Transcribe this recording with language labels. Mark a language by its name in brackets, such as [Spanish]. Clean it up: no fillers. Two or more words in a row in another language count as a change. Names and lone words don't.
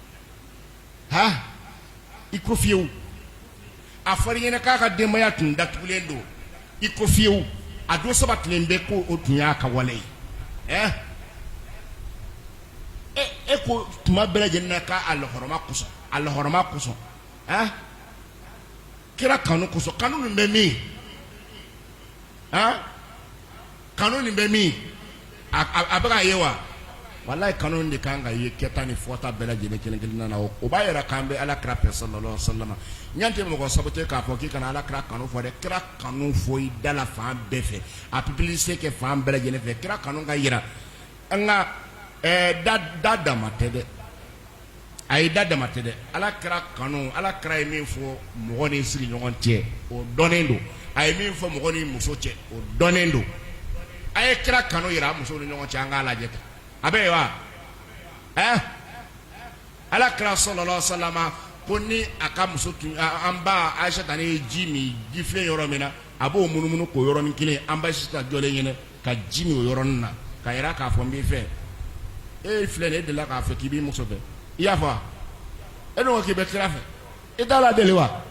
[Bambara] i ko fiyewu a fɔra ɲɛna k'a ka denbaya tun datugulen don i ko fiyewu a don sabatilen bɛ ko o tun y'a ka wale ye e ko tuma bɛɛ lajɛlen na k'a lahɔrɔma kosɔn kira kanu kosɔn kanu nin bɛ min kanu nin bɛ min a bɛ k'a ye wa wallahi kanu de kan ka ye kɛta ni fɔta bɛɛ lajɛlen kelen kelen na o b'a yɛrɛ k'an bɛ ala kira fɛ [Arabic] صلى الله عليه وسلم [Bambara] ɲan tɛ mɔgɔ sababu k'a fɔ k'i kana ala kira kanu fɔ dɛ kira kanu fɔ i da la fan bɛɛ fɛ a publicité kɛ fan bɛɛ lajɛlen fɛ kira kanu ka yira an ka da dama tɛ dɛ a ye da dama tɛ dɛ ala kira kanu ala kira ye min fɔ mɔgɔ ni sigiɲɔgɔn cɛ o dɔnnen don a ye min fɔ mɔgɔ ni muso cɛ o dɔnnen don a ye kira kanu yira a muso ni ɲɔgɔn cɛ an k'a lajɛ tan a bɛ yen wa ala kira [Arabic] صلى الله عليه وسلم [Bambara] ko ni a ka muso tun an ba Aisha ta ni ji min ji filen yɔrɔ min na a b'o munumunu k'o yɔrɔnin kelen an ba Aisha jɔlen ɲɛnɛ ka ji min o yɔrɔnin na ka yira k'a fɔ n b'i fɛ e filɛ nin e delila k'a fɛ k'i b'i muso fɛ i y'a fɔ wa e dun ko k'i bɛ kira fɛ i t'a la deli wa